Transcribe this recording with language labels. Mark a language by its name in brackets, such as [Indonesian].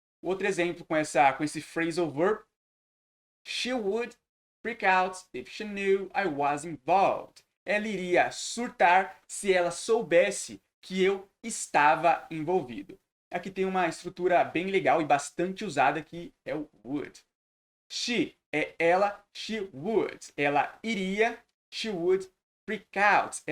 [Portuguese] Outro exemplo com esse phrasal verb, [English] she would freak out if she knew I was involved. [Portuguese] Ela iria surtar se ela soubesse que eu estava envolvido. Aqui tem uma estrutura bem legal e bastante usada que é o would. [English] She [Portuguese] é ela, [English] she would. [Portuguese] Ela iria, [English] she would freak out.